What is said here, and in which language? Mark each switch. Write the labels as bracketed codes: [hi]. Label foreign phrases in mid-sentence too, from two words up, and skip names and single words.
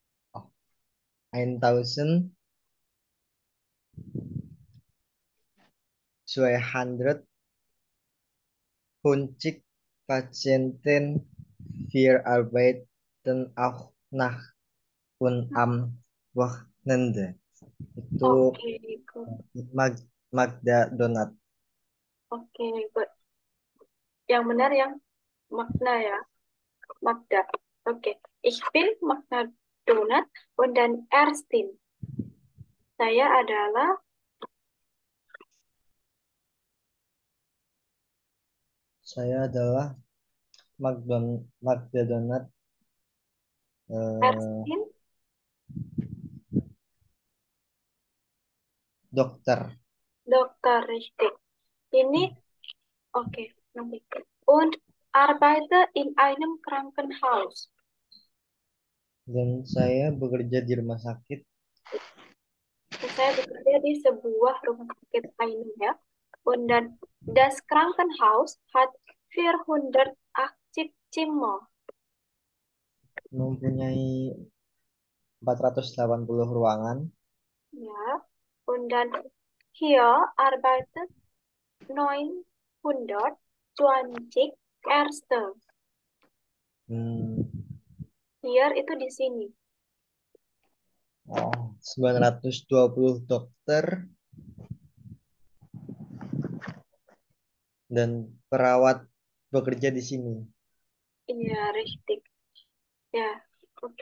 [de] 1250 Patienten. Wir arbeiten auch nach und am Wochenende. [id] Itu Oke, good. Magda Donat. Oke, good. Yang benar yang Magda ya. Magda. Oke. [de] Ich bin Magda Donat und dann Erstin. [id] Saya adalah Magda Donat. Erstin Dokter. Dokter, richtig. Ini oke, nanti. [de] Und arbeite in einem Krankenhaus. [id] Dan saya bekerja di rumah sakit. Dan saya bekerja di sebuah rumah sakit einem ya. [de] Und dann das Krankenhaus hat 480 Zimmer. [id] Mempunyai 480 ruangan. Ja. [de] Und dann hier arbeitet 920 Ärzte. [id] Here itu di sini. 920 dokter dan perawat bekerja di sini. Iya, richtig. Ya, oke.